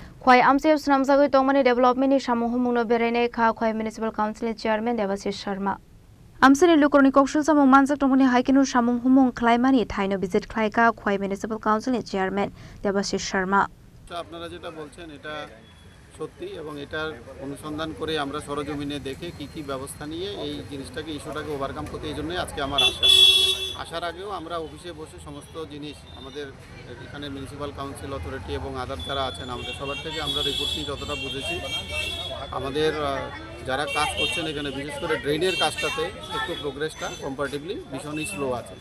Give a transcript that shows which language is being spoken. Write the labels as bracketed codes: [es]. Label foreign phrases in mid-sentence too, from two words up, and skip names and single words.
[trp] Khwai amse snamjagoi tongmani development ni samuhumungno berai kha Khwai Municipal Council Chairman Devashish Sharma. Amseni lukorni kokshul samung manjak tongmani haikinu samuhumung khlaimani thaino visit khlaika Khwai Municipal Council Chairman Devashish Sharma. [bn] আপনারা যেটা বলছেন এটা সত্যি এবং এটার অনুসন্ধান করে আমরা সরজমিনে দেখে কি ব্যবস্থা নিয়ে এই জিনিসটাকে ইস্যুটাকে ওভারকাম করতে এই জন্যই আজকে আমার আসার আগেও আমরা অফিসে বসে সমস্ত জিনিস আমাদের এখানে [en] municipal council authority [bn] এবং আদার যারা আছেন আমাদের সবার থেকে আমরা রিপোর্ট নিয়ে যতটা বুঝেছি আমাদের যারা কাজ করছেন এখানে বিশেষ করে ড্রেনের কাজটাতে একটু প্রোগ্রেসটা কম্পারেটিভলি ভীষণই স্লো আছে।